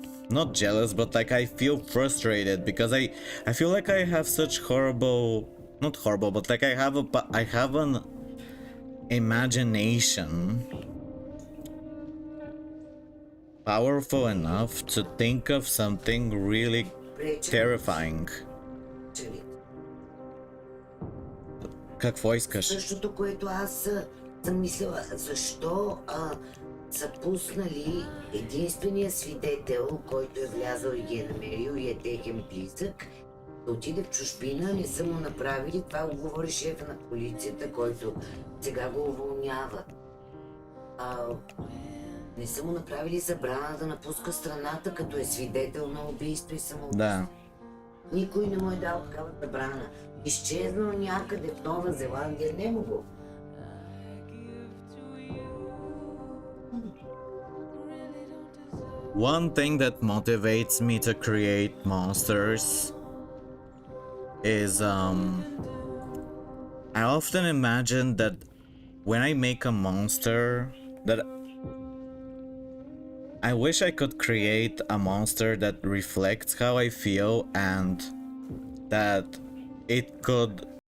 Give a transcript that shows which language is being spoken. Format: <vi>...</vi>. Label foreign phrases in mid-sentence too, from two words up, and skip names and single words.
<en>Not jealous, but like I feel frustrated because I feel like I have such horrible, not horrible, but like I have an imagination powerful enough to think of something really terrifying.</en> <bg>Какво искаш? Същото, което аз съм мислила, защо са пуснали единствения свидетел, който е влязъл и ги е намерил и е техен близък, да отиде в чужбина, не са му направили, това го говори шефа на полицията, който сега го уволнява. Не са му направили забрана да напуска страната, като е свидетел на убийство и самоубийство. Да. Никой не му е дал такава забрана. Изчезнал някъде в Нова Зеландия, не му го.</bg> <en>One thing that motivates me to create monsters is I often imagine that when I make a monster that I wish I could create a monster that reflects how I feel and that it could</en>